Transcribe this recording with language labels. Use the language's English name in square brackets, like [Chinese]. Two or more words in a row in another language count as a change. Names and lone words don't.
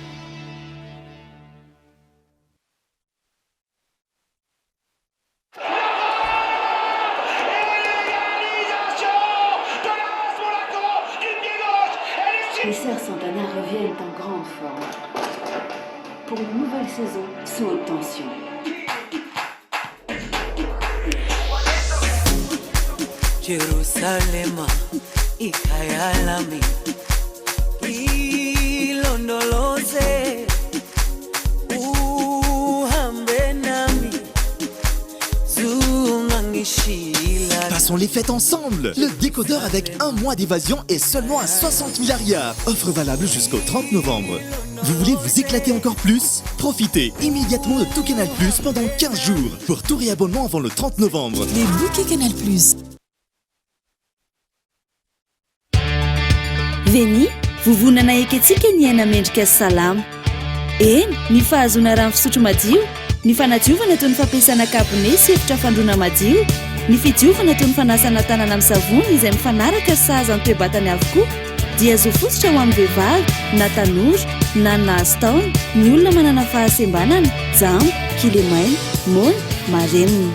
[French] Les sœurs Santana reviennent en grande forme pour une nouvelle saison sous haute tension. [Zulu] Jerusalema ikayalami ilondoloze uhambe nami zungangishila. [French] Passons les fêtes ensemble. Le décodeur avec un mois d'évasion est seulement à 60 milliards. Offre valable jusqu'au 30 novembre. Vous voulez vous éclater encore plus? Profitez immédiatement de tout Canal Plus pendant 15 jours pour tout réabonnement avant le 30 novembre. Les bouquets Canal Plus. [Malagasy] Veni, vovonana eketsika ny aina mendrika salama. eny ny fahazona rano fisotro madio, ny fanadiovana toy ny fampiasana kabone sy efitra fandroana madio, ny fidiovana toy ny fanasana tanana amin'ny savony izay mifanaraka sahaza ny toe-batany avokoa dia azo fototra ho amin'ny vehivavy na tanora na nahazo taona, ny olona manana fahasembanana, jamba, kilemaina, mona, marenina.